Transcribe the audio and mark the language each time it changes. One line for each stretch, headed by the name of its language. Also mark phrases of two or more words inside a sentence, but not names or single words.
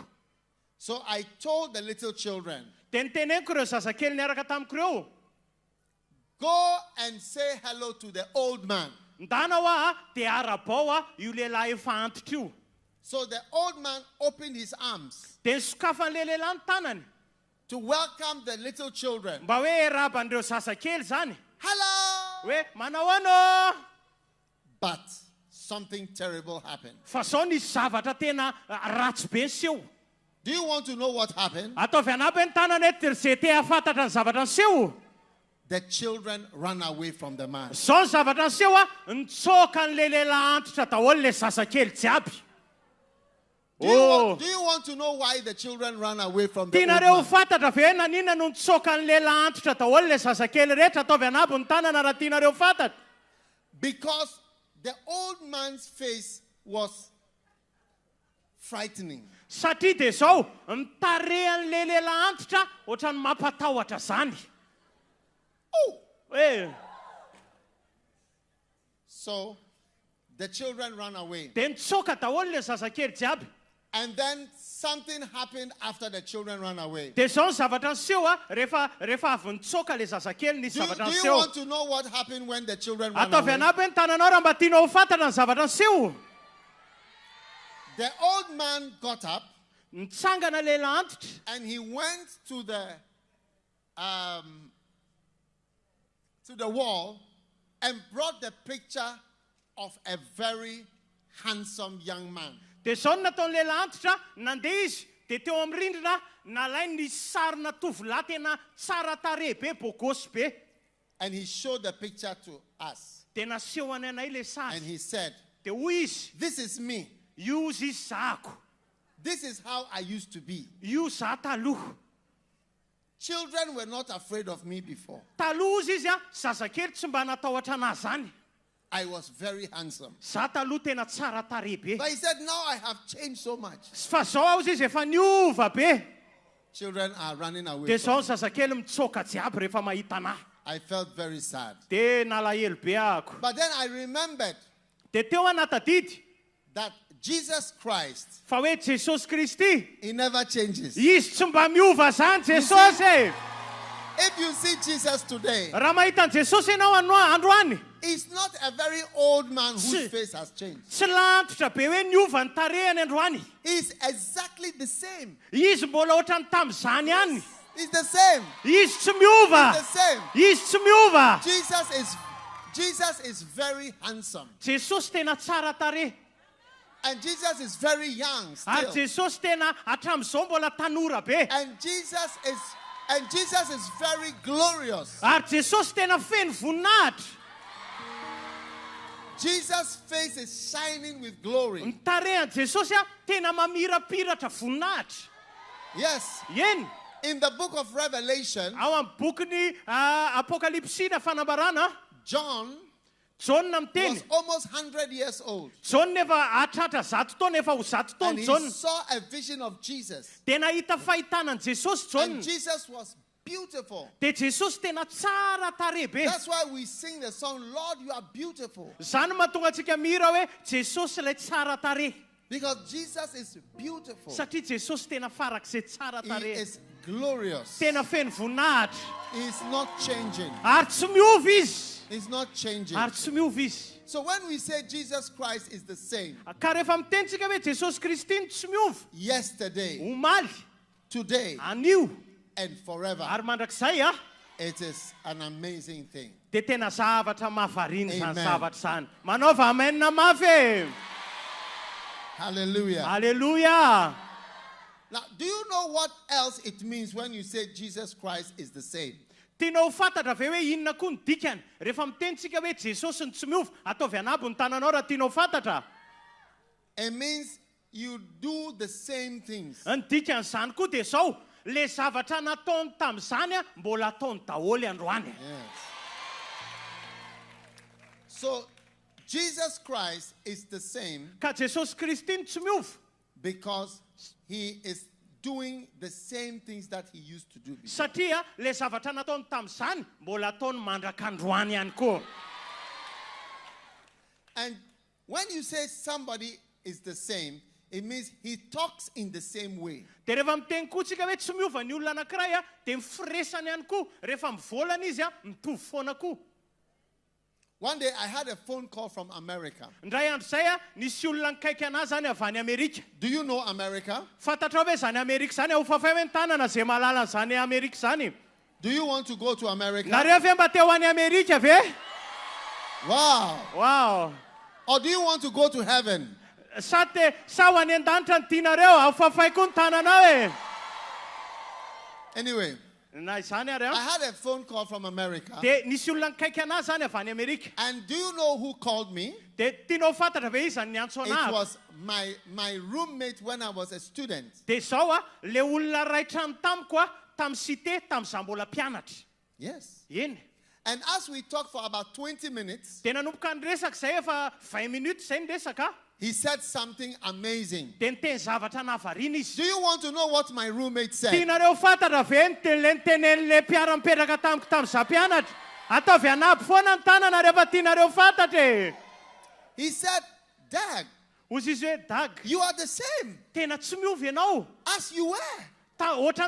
English: So I told the little children,
Malagasy: Dia niteneniko ireo zazakely niaraka tamiko ireo,
English: go and say hello to the old man.
Malagasy: ndana dia arabao io lehilahy efa antitra io.
English: So the old man opened his arms
Malagasy: Dia nisokafan'le lehilahy ny tanany
English: to welcome the little children.
Malagasy: mba hoe raban'ireo zazakely zany
English: Hello!
Malagasy: hoe manao ano.
English: But something terrible happened.
Malagasy: Fa zao nisy zavatra tena ratsy be niseho.
English: Do you want to know what happened?
Malagasy: Ataovy anaby ny tanany hoe zay te hafantatra ny zavatra niseho.
English: The children ran away from the man.
Malagasy: Zao ny zavatra niseho nitsoka n'le lehilahy antitra daholo le zazakely jiaby.
English: Do you want to know why the children ran away from the old
Malagasy: Tianareo
English: man?
Malagasy: fantatra ve nanina no nitsoka ny lehilahy antitra daholo le zazakely rehetra ataovy anabo ny tanana raha tianareo fantatra?
English: Because the old man's face was frightening.
Malagasy: Satria dia zao mitarehan'le lehilahy antitra ohatrany mampatahotra zany.
English: So the children ran away.
Malagasy: Dia nitsoka daholo le zazakely jiaby.
English: And then something happened after the children ran away.
Malagasy: Dia zao ny zavatra niseho rehefa avy nitsoka le zazakely nisy
English: Do
Malagasy: zavatra
English: you
Malagasy: niseho.
English: want to know what happened when the children ran
Malagasy: Ataovy
English: away?
Malagasy: anaby ny tananao raha mba tianao ho fantatra ny zavatra niseho.
English: The old man got up
Malagasy: Nitsangana lehilahy antitra
English: and he went to the wall and brought the picture of a very handsome young man.
Malagasy: dia zao no nataon'ny lehilahy antitra nandeha izy dia teo amin'ny rindrina nalay nisy sarina tovolahy tena tsara tarehy be bogosy be.
English: And he showed the picture to us.
Malagasy: Dia naseho any anay le
English: And
Malagasy: sary
English: he said,
Malagasy: dia hoy izy,
English: this is me.
Malagasy: io izy zahako,
English: This is how I used to be.
Malagasy: io zah taloha.
English: Children were not afraid of me before.
Malagasy: Taloha izy zazakely tsy mba natahotra anazy zany.
English: I was very handsome.
Malagasy: Zah taloha tena tsara tarehy be.
English: But he said, now I have changed so much.
Malagasy: Fa zao aho izy efa niova be.
English: Children are running away
Malagasy: Dia zao
English: from
Malagasy: ny zazakely mitsoka jiaby rehefa mahita anahy.
English: I felt very sad.
Malagasy: Dia nalahelo be ahako.
English: But then I remembered
Malagasy: Dia teo anatadidy
English: that Jesus Christ,
Malagasy: fa hoe Jesosy Kristy
English: he never changes.
Malagasy: izy tsy mba miova zany Jesosy.
English: If you see Jesus today,
Malagasy: raha mahita an Jesosy ianao andro any,
English: he's not a very old man whose face has changed.
Malagasy: tsy lantotra be hoe niova ny tarehany andro any.
English: He's exactly the same.
Malagasy: Izy mbola ohatrany tamin'izany any.
English: He's the same.
Malagasy: Izy tsy miova.
English: He's the same.
Malagasy: Izy tsy miova.
English: Jesus is very handsome.
Malagasy: Jesosy tena tsara tarehy.
English: And Jesus is very young
Malagasy: Ary
English: still.
Malagasy: Jesosy tena hatramin'izao mbola tanora be.
English: And Jesus is very glorious.
Malagasy: Ary Jesosy tena feno voninahitra.
English: Jesus' face is shining with glory.
Malagasy: Ny tarehan Jesosy tena mamirapiratra voninahitra.
English: Yes.
Malagasy: Eny.
English: In the book of Revelation,
Malagasy: Ao amin'ny bokin'ny Apokalipsina fanambarana,
English: John
Malagasy: John
English: was
Malagasy: miteny.
English: almost 100 years old.
Malagasy: John efa hatratra 100 taona, efa ho 100
English: And
Malagasy: taona
English: he
Malagasy: John.
English: saw a vision of Jesus.
Malagasy: Tena hita fahitanan Jesosy John.
English: And Jesus was beautiful.
Malagasy: De Jesosy tena tsara tarehy be.
English: That's why we sing the song, Lord, you are beautiful.
Malagasy: Zany mahatonga antsika mihira hoe Jesosy ilay tsara tarehy.
English: Because Jesus is beautiful.
Malagasy: Satria Jesosy tena farak'izay tsara
English: He
Malagasy: tarehy.
English: is glorious.
Malagasy: Tena feno voninahitra.
English: He is not changing.
Malagasy: Ary tsy miova izy.
English: He's not changing.
Malagasy: Ary tsy miova izy.
English: So when we say Jesus Christ is the same,
Malagasy: Ka rehefa mitentsika hoe Jesosy Kristy tsy miova.
English: yesterday,
Malagasy: Omaly,
English: today,
Malagasy: anio,
English: and forever,
Malagasy: ary mandrakizay
English: it is an amazing thing.
Malagasy: de tena zavatra mahavariana zany
English: Amen.
Malagasy: zavatra zany. Manova amen na mafy.
English: Hallelujah.
Malagasy: Hallelujah.
English: Now, do you know what else it means when you say Jesus Christ is the same?
Malagasy: Tianao fantatra ve hoe inona koa ny dikany rehefa mitentsika hoe Jesosy ny tsy miova, ataovy anabo ny tananao raha tianao fantatra.
English: It means you do the same things.
Malagasy: Ny dikan'izany koa de zao, le zavatra nataony tamin'izany mbola ataony daholo androany.
English: Yes. So, Jesus Christ is the same
Malagasy: Ka Jesosy Kristy tsy miova
English: because he is doing the same things that he used to do before.
Malagasy: satria le zavatra nataony tamin'izany mbola ataony mandrak'androany ihany koa.
English: And when you say somebody is the same, it means he talks in the same way.
Malagasy: De rehefa miteny koa tsika hoe tsy miova ny olona anankiray de mifiresany ihany koa. Rehefa mivolana izy mitovy foana koa.
English: One day I had a phone call from America.
Malagasy: Ndray andro zay nisy olona nikaiky anahy zany avy any Amerika.
English: Do you know America?
Malagasy: Fantatrao hoe zany Amerika zany hofafay hoe ny tanana zay mahalala zany Amerika zany.
English: Do you want to go to America?
Malagasy: Nareo ve mba te ho any Amerika ve?
English: Wow.
Malagasy: Wow.
English: Or do you want to go to heaven?
Malagasy: Sa ho any an-danitra ny tianareo hofafay koa ny tananao e.
English: Anyway,
Malagasy: Na izany ary
English: I had a phone call from America.
Malagasy: de nisy olona nikaiky anahy zany avy any Amerika.
English: And do you know who called me?
Malagasy: De tianao fantatra ve izy ny antso
English: It
Malagasy: anahy?
English: was my roommate when I was a student.
Malagasy: De zao le olona ray trano tamiko tamin'ny cité tamin'izaho mbola mpianatra.
English: Yes.
Malagasy: Eny.
English: And as we talked for about 20 minutes,
Malagasy: De nanomboka nyresaka zay efa 20 minutes zay nyresaka.
English: he said something amazing.
Malagasy: De niteny zavatra nahavariana izy.
English: Do you want to know what my roommate said?
Malagasy: Tianareo fantatra ve ny tenen'le mpiara-mipetraka tamiko tamin'izaho mpianatra? Ataovy anabo foana ny tanana rehefa tianareo fantatra e.
English: He said, Dag,
Malagasy: Hozy izy hoe Dag,
English: you are the same
Malagasy: tena tsy miova ianao.
English: as you were.
Malagasy: Ohatrany